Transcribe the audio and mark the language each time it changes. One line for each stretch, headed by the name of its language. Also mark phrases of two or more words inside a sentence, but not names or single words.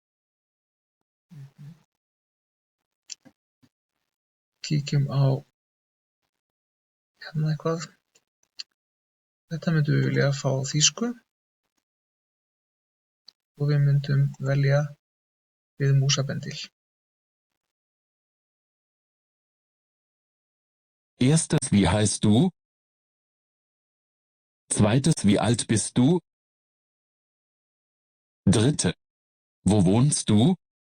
Icelandic: Kíkjum á hérna eitthvað. Þetta myndum við vilja fá á þýsku og við myndum velja við músabendil.
German: Erstes, wie heißt du? Zweites, wie alt bist du? Dritte, wo wohnst du?